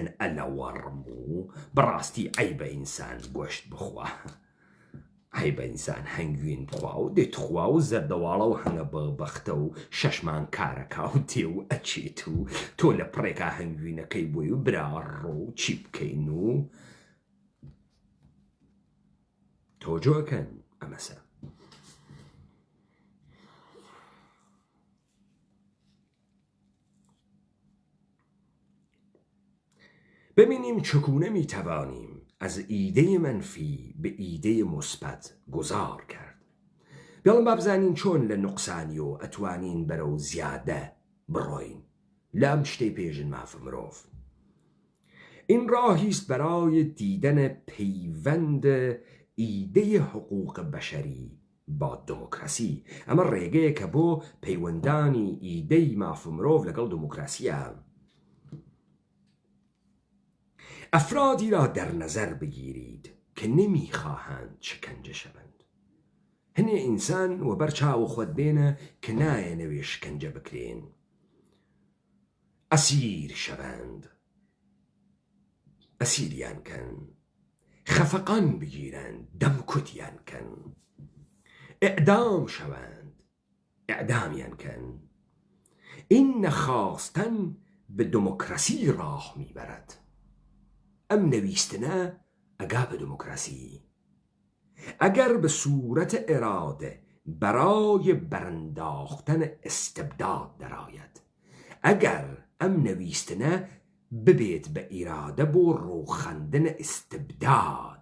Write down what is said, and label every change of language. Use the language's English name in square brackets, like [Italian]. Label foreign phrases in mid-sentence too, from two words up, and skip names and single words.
[Central Kurdish] ئەلەوەڕم و بەڕاستی عەیبە ئینسان گۆشت بخوا، عەیبە ئینسان هەنگوین بخوا و دێتخوا و زەردەواڵە و هەنگە بەختە و شەشمان کارەکا و تێ و ئەچێت و تۆ لە پڕێکا هەنگوینەکەی بۆی و براڕۆ و چی بکەین و تۆجۆکەن ئەمەسە. [Persian] ببینیم چگونه میتوانیم از ایده منفی به ایده مثبت گذار کرد. [Central Kurdish] بیاڵم بابزانین چۆن لە نوقسانی و ئەتوانین بەرەو زیادە بڕۆین لە ئەم شتەی پێژن مافە مرۆڤ. [Persian] این راهی است برای دیدن پیوند ایده حقوق بشری با دموکراسی. [Central Kurdish] ئەمە ڕێگەیەکە بۆ پەیوەندانی ئیدەی مافە مرۆڤ لەگەڵ دموکراسیە. [Persian] افرادی را در نظر بگیرید که نمیخواهند شکنجه شوند. [Central Kurdish] هەنێ ئینسان و بەرچاو خۆت بێنە کە نایەنەوێ شکنجە بکرێن، ئەسیر شەوند، ئەسیریان کەن، خەفەقان بگیرن، دەمکوتیان کەن، ئیعدام شەوند، ئیعدامیان کەن. [Persian] این نەخواستن به دموکراسی راه میبرد. [Central Kurdish] ئەم نەویستنە ئەگا بە دموکراسی. ئەگەر [Persian] بە صورت ئێرادە بەرای بەرەنداختن استبداد دەرایەت، [Central Kurdish] ئەگەر ئەم نەویستنە ببێت بە ئیرادە بۆ ڕووخەندن استبداد.